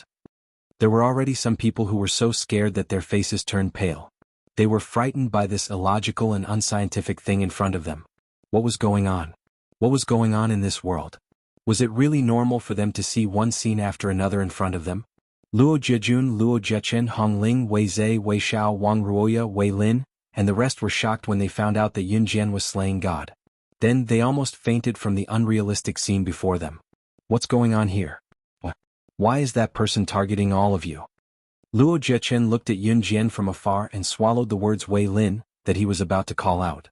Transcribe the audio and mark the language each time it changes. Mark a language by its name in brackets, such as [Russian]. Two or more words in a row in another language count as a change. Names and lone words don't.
[English] There were already some people who were so scared that their faces turned pale. They were frightened by this illogical and unscientific thing in front of them. What was going on? What was going on in this world? Was it really normal for them to see one scene after another in front of them? Luo Jiejun, Luo Jiechen, Hong Ling, Wei Zhe, Wei Xiao, Wang Ruoya, Wei Lin, and the rest were shocked when they found out that Yun Jian was slaying God. Then they almost fainted from the unrealistic scene before them. What's going on here? Why is that person targeting all of you? Luo Jiechen looked at Yun Jian from afar and swallowed the words Wei Lin that he was about to call out.